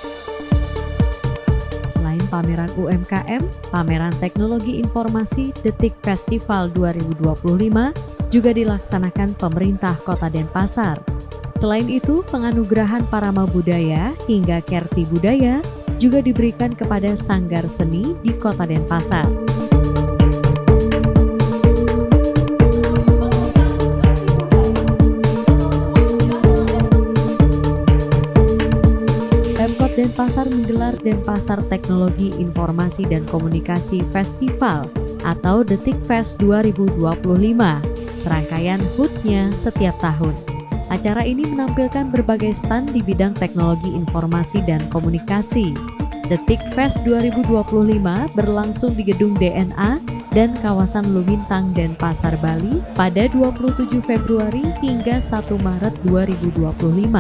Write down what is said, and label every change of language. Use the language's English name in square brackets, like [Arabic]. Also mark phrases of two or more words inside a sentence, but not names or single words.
[Indonesian] Selain pameran UMKM, pameran teknologi informasi Detik Festival 2025 juga dilaksanakan pemerintah Kota Denpasar. Selain itu, penganugerahan Parama Budaya hingga Kerti Budaya juga diberikan kepada Sanggar Seni di Kota Denpasar. Pemkot Denpasar menggelar Denpasar Teknologi Informasi dan Komunikasi Festival atau Detik Fest 2025, serangkaian HUT-nya setiap tahun. Acara ini menampilkan berbagai stand di bidang teknologi informasi dan komunikasi. Detik Fest 2025 berlangsung di Gedung DNA dan kawasan Lumintang, Denpasar, Bali pada 27 Februari hingga 1 Maret 2025.